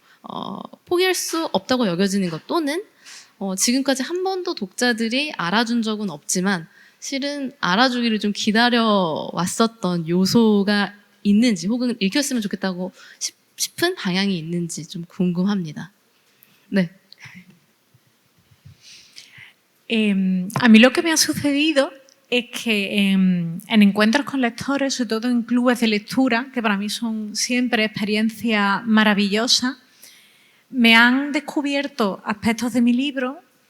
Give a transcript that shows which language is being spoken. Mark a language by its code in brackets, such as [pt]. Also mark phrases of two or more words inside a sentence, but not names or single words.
[ko] 포기할 수 없다고 여겨지는 것 또는 지금까지 한 번도 독자들이 알아준 적은 없지만 실은 알아주기를 좀 기다려 왔었던 요소가 있는지 혹은 읽혔으면 좋겠다고 싶은 방향이 있는지 좀 궁금합니다. 네. [es] A mí lo que me ha sucedido es que en encuentros con lectores, sobre todo en clubes de lectura, que para mí son siempre experiencias maravillosas, me han descubierto aspectos de mi libro